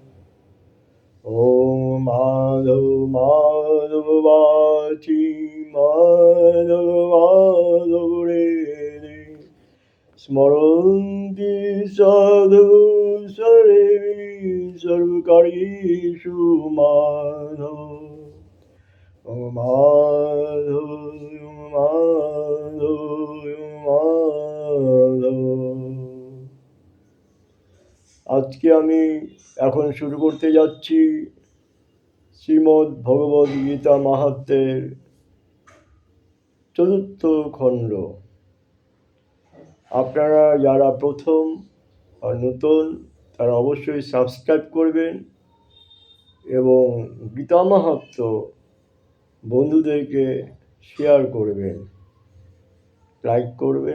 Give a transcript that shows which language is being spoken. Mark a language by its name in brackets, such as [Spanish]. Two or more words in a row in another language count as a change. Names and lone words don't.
[Sanskrit] ॐ माधव माधव वाचि माधव माधव रे स्मरन्ति साधु सर्वे सर्वकार्येषु माधव माधव माधव মাধব। [Bangla] আজকে আমি এখন শুরু করতে যাচ্ছি শ্রীমদ্ ভগবদ গীতা মাহাত্ম্যের চতুর্থ খণ্ড। আপনারা যারা প্রথম আর নতুন তারা অবশ্যই সাবস্ক্রাইব করবেন এবং গীতা মাহাত্ম্য বন্ধুদেরকে শেয়ার করবেন, লাইক করবেন।